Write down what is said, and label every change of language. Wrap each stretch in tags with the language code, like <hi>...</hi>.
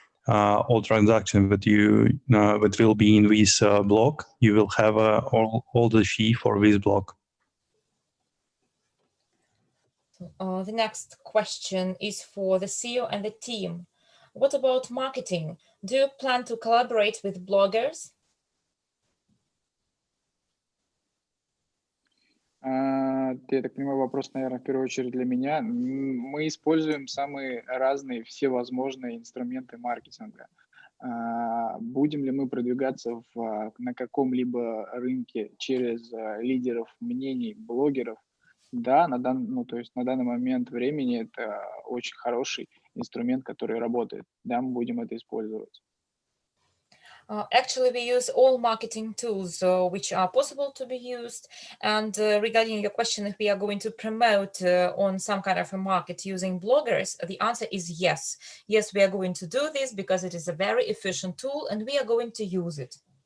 <en>All transaction that that will be in this block, you will have all the fee for this block. The next question is for the CEO and the team. What about marketing? Do you plan to collaborate with bloggers?</en> <ru>Я так понимаю, вопрос, наверное, в первую очередь для меня. Мы используем самые разные, всевозможные инструменты маркетинга. Будем ли мы продвигаться на каком-либо рынке через лидеров мнений, блогеров? Да, на данный момент времени это очень хороший инструмент, который работает. Да, мы будем это использовать.</ru> <en>Actually, we use all marketing tools which are possible to be used. And regarding your question, if we are going to promote on some kind of a market using bloggers, the answer is yes. Yes, we are going to do this because it is a very efficient tool and we are going to use it.</en>